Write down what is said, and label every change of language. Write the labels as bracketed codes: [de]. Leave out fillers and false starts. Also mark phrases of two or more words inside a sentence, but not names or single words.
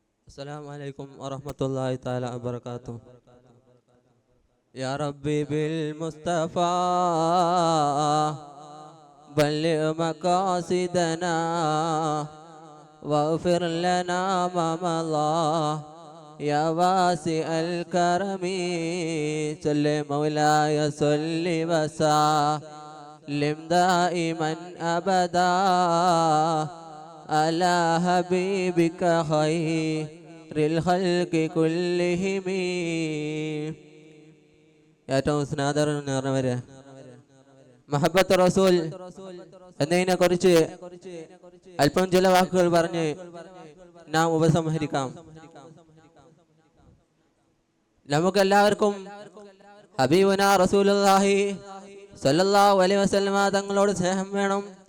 [ar] السلام عليكم ورحمة الله تعالى وبركاته. يا ربي بالمصطفى بلغ مقاصدنا واغفر لنا ما مضى يا واسع الكرم. صل مولاي صل وسلم دائما أبدا على حبيبك خير الخلق كلهم. [ml] ഏറ്റവും സ്നേഹം നിറഞ്ഞവരെ, മഹബത്ത് റസൂൽ എന്നതിനെ കുറിച്ച് അല്പം ചില വാക്കുകൾ പറഞ്ഞ് നാം ഉപസംഹരിക്കാം. നമുക്കെല്ലാവർക്കും [ar] حبيبنا رسول الله صلى الله عليه وسلم [ml] തങ്ങളോട് സ്നേഹം വേണം.